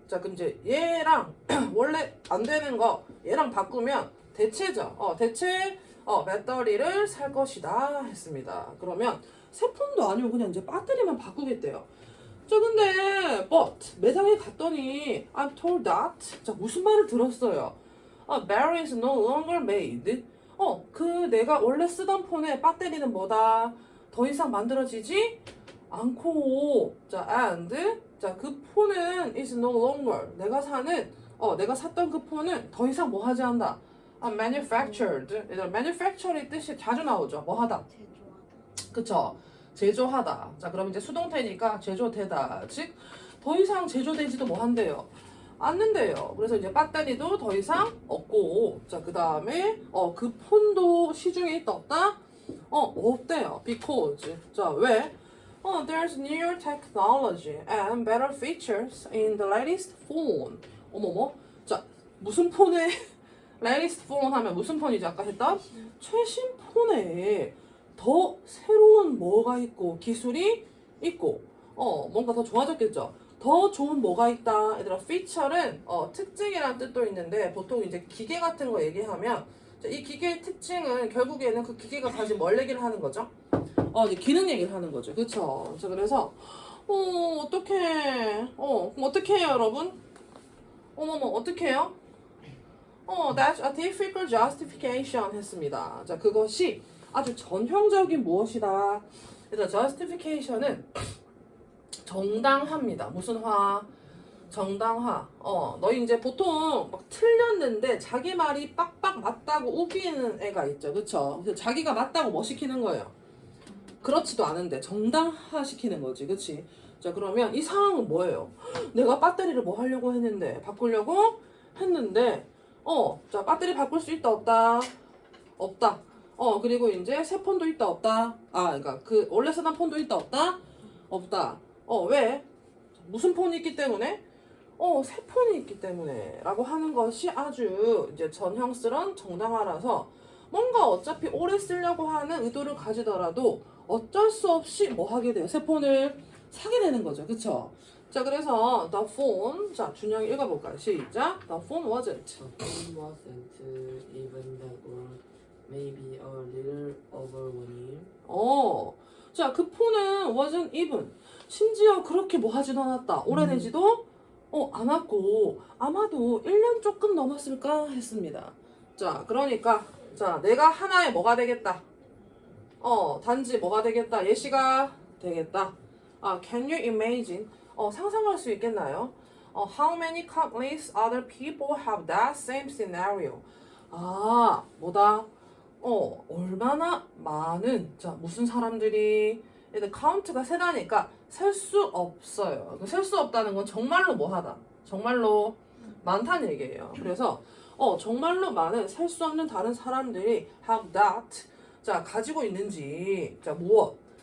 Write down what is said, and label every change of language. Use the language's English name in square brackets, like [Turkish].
[Korean] 자, 그럼 이제 얘랑 원래 안 되는 거 얘랑 바꾸면 대체죠. 대체 배터리를 살 것이다 했습니다. 그러면 새 폰도 아니고 그냥 이제 배터리만 바꾸겠대요. 자, 근데 [English] but [Korean] 매장에 갔더니 [English] I'm told that. [Korean] 자, 무슨 말을 들었어요? [English] battery is no longer made. [Korean] 그 내가 원래 쓰던 폰의 배터리는 뭐다? 더 이상 만들어지지 않고. 자, [English] and [Korean] 자, 그 폰은 [English] is no longer. [Korean] 내가 샀던 그 폰은 더 이상 뭐 하지 않다. [English] manufactured. [Korean] 얘들아, manufacture의 뜻이 자주 나오죠. 뭐 하다. 제조하다. 그쵸? 제조하다. 자, 그럼 이제 수동태니까 제조되다. 즉, 더 이상 제조되지도 뭐 한대요. 않는데요. 그래서 이제 배터리도 더 이상 없고. 자, 그 다음에, 그 폰도 시중에 있다, 없다? 없대요. [English] because. [Korean] 자, 왜? [English] There's new technology and better features in the latest phone. [Korean] 어머머. 자, 무슨 폰에 latest phone 하면 무슨 폰이지? 아까 했던? 최신 폰에 더 새로운 뭐가 있고 기술이 있고 뭔가 더 좋아졌겠죠. 더 좋은 뭐가 있다. 얘들아, feature는 특징이라는 뜻도 있는데 보통 이제 기계 같은 거 얘기하면 이 기계의 특징은 결국에는 그 기계가 가진 뭘 얘기를 하는 거죠? 이제 기능 얘기를 하는 거죠. 그쵸? 자, 그래서, 어떡해. 그럼 어떡해 해요, 여러분? 어머머, 어떡해 해요? [English] That's a difficult justification [Korean] 했습니다. 자, 그것이 아주 전형적인 무엇이다. 일단 justification은 정당합니다. 무슨 화? 정당화. 너희 이제 보통 막 틀렸는데 자기 말이 빡빡 맞다고 우기는 애가 있죠. 그쵸? 그래서 자기가 맞다고 뭐 시키는 거예요? 그렇지도 않은데 정당화 시키는 거지. 그치? 자, 그러면 이 상황은 뭐예요? 내가 배터리를 뭐 하려고 했는데, 바꾸려고 했는데, 자, 배터리 바꿀 수 있다, 없다? 없다. 그리고 이제 새 폰도 있다, 없다? 그러니까 그 원래 쓰던 폰도 있다, 없다? 없다. 왜? 무슨 폰이 있기 때문에? 새 폰이 있기 때문에 라고 하는 것이 아주 이제 전형스러운 정당화라서 뭔가 어차피 오래 쓰려고 하는 의도를 가지더라도 어쩔 수 없이 뭐 하게 돼요? 새 폰을 사게 되는 거죠. 그쵸? 자, 그래서 [English] the phone. [Korean] 자, 준영이 읽어볼까요? 시작. [English] The phone wasn't. The phone wasn't even that old. Maybe a little over 1 year. [Korean] 자, 그 폰은 [English] wasn't even. [Korean] 심지어 그렇게 뭐 하지도 않았다. 오래되지도 않았고 아마도 1년 조금 넘었을까 했습니다. 자, 그러니까 자, 내가 하나의 뭐가 되겠다. 단지 뭐가 되겠다. 예시가 되겠다. [English] Can you imagine? [Korean] 상상할 수 있겠나요? [English] How many countless other people have that same scenario? [Korean] 뭐다? 얼마나 많은, 자, 무슨 사람들이, 일단 카운트가 세다니까 셀 수 없어요. 셀 수 없다는 건 정말로 뭐하다? 정말로 많다는 얘기예요. 그래서, 정말로 많은, 셀 수 없는 다른 사람들이 [English] have that, [Korean] 자, 가지고 있는지, 자, 무엇?